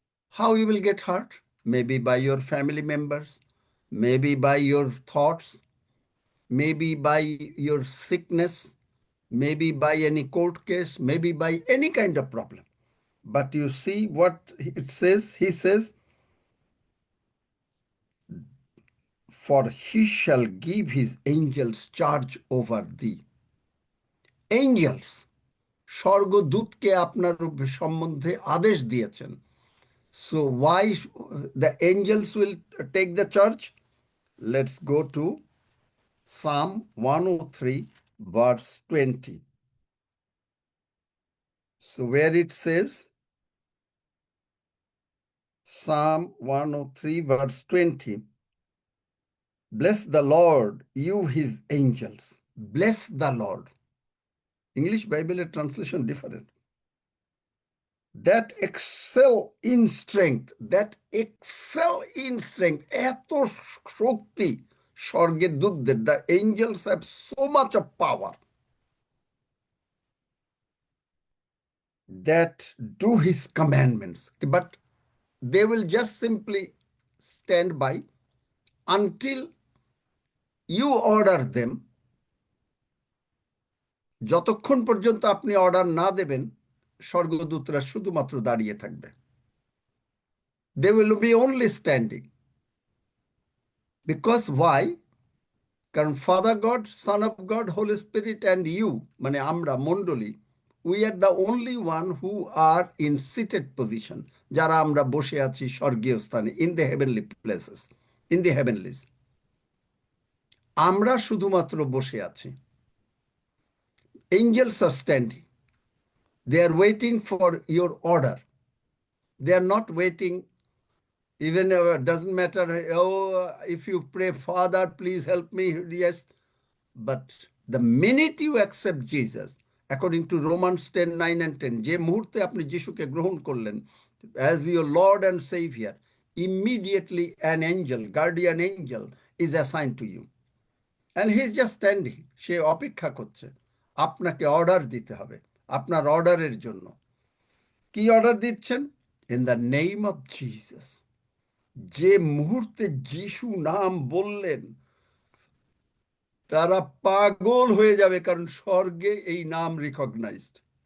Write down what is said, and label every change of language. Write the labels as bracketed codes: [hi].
[en] How you will get hurt? Maybe by your family members, maybe by your thoughts, maybe by your sickness, maybe by any court case, maybe by any kind of problem. But you see what it says? He says, for he shall give his angels charge over thee. [bn] Angels, স্বর্গদূতকে আপনার সম্বন্ধে আদেশ দিয়েছেন. [en] So why the angels will take the charge? Let's go to Psalm 103 verse 20. So where it says, Psalm 103 verse 20, bless the Lord, you his angels. Bless the Lord. English Bible translation different. That excel in strength, that excel in strength. [bn] এত শক্তি স্বর্গের দূতদের. [en] The angels have so much of power that do his commandments. But they will just simply stand by until you order them. [bn] যতক্ষণ পর্যন্ত আপনি order না দেবেন, স্বর্গদূতরা শুধুমাত্র দাঁড়িয়ে থাকবে. [en] They will be only standing. Because why? কারণ Father God, Son of God, Holy Spirit and you, [bn] মানে আমরা মণ্ডলী, [en] we are the only one who are in seated position, [bn] যারা আমরা বসে আছি স্বর্গীয় স্থানে, [en] in the heavenly places, in the heavenlies. [bn] আমরা শুধুমাত্র বসে আছি. [en] Angels are standing. They are waiting for your order. They are not waiting, even doesn't matter, oh, if you pray, Father, please help me, yes. But the minute you accept Jesus, according to Romans 10, 9 and 10, [bn] যে মুহূর্তে আপনি যিশুকে গ্রহণ করলেন [en] as your Lord and Savior, immediately an angel, guardian angel, is assigned to you. And he's just standing. [bn] সে অপেক্ষা করছে. আপনাকে order দিতে হবে, আপনার অর্ডারের জন্য. কি অর্ডার দিচ্ছেন? [en] In the name of Jesus. [bn] যে মুহূর্তে যিশু নাম বললেন, তারা পাগল হয়ে যাবে, কারণ স্বর্গে এই নাম রিকগনাইজড.